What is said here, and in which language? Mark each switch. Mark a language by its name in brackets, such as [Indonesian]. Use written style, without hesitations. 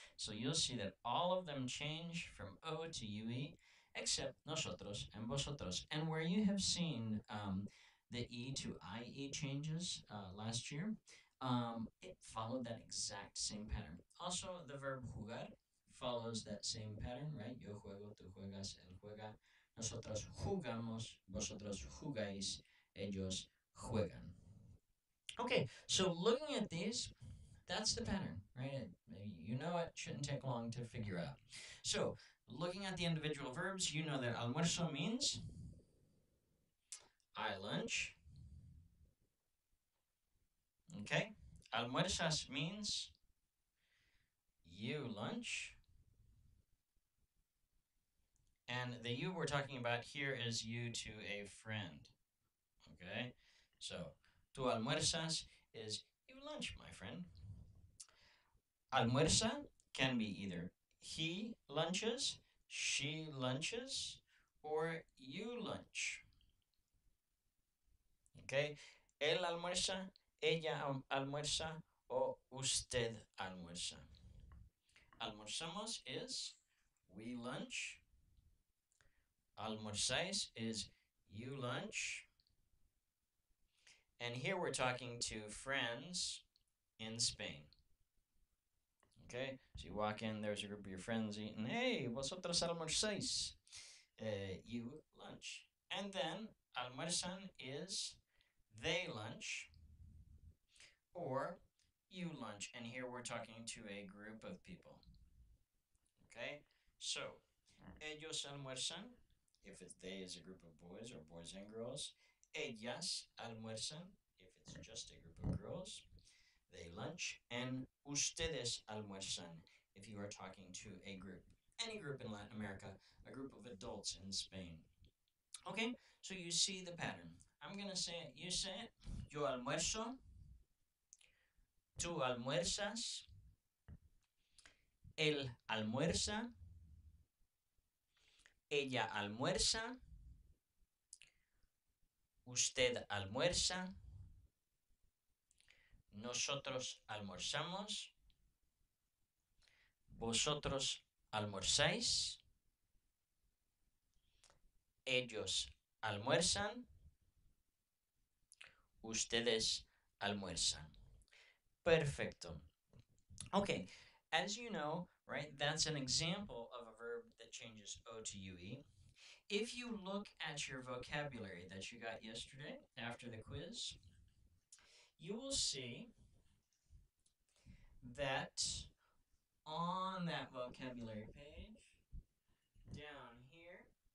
[English] So you'll see that all of them change from O to UE except nosotros and vosotros. And where you have seen the E to IE changes last year, it followed that exact same pattern. Also, the verb jugar follows that same pattern, right? [Spanish] Yo juego, tú juegas, él juega. Nosotros jugamos, vosotros jugáis, ellos juegan. [English] Okay, so looking at these, that's the pattern, right? You know it, shouldn't take long to figure out. So, looking at the individual verbs, you know that almuerzo means I lunch. Okay? Almuerzas means you lunch. And the you we're talking about here is you to a friend. Okay? So, [Spanish] tu almuerzas [English] is you lunch, my friend. Almuerza can be either he lunches, she lunches, or you lunch. Okay? [Spanish] Él almuerza, ella almuerza, o usted almuerza. [English] Almorzamos is we lunch. Almorzáis is you lunch. And here we're talking to friends in Spain. Okay, so you walk in, there's a group of your friends eating. [Spanish] Hey, vosotros almorzáis. [English] You lunch. And then almuerzan is they lunch or you lunch. And here we're talking to a group of people. Okay, so [Spanish] ellos almuerzan, [English] if it's they is a group of boys or boys and girls. [Spanish] Ellas almuerzan, [English] if it's just a group of girls. They lunch. And [Spanish] ustedes almuerzan, [English] if you are talking to a group. Any group in Latin America, a group of adults in Spain. Okay, so you see the pattern. I'm going to say it, you say it. [Spanish] Yo almuerzo, tú almuerzas, él almuerza, ella almuerza, usted almuerza, nosotros almorzamos, vosotros almorzáis, ellos almuerzan, ustedes almuerzan. Perfecto. [English] Okay, as you know, right, that's an example of a verb that changes O to UE. If you look at your vocabulary that you got yesterday after the quiz, you will see that on that vocabulary page, down here,